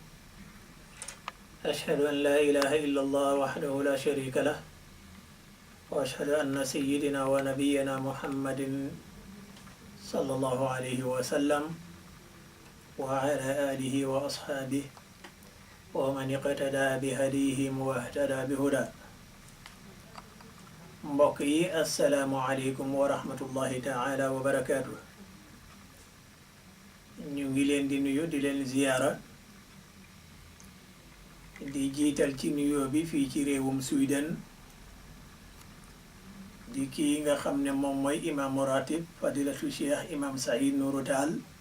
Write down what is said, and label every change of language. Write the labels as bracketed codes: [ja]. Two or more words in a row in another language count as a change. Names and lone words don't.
[ar] أشهد أن لا إله إلا الله وحده لا شريك له وأشهد أن سيدنا ونبينا محمد صلى الله عليه وسلم وعلى آله وأصحابه ومن اقتدى بهديهم واهتدى بهدى. [wo] mbokk yi [ar] السلام عليكم ورحمة الله تعالى وبركاته. [wo] ñu ngi leen di nuyu di leen ziyaara di jiital ci nuyoo bi fii ci réewum Sweden di kii nga xam ne moom mooy imaamu ratib fadilatu cheikh imam Saïd Nourou Tall.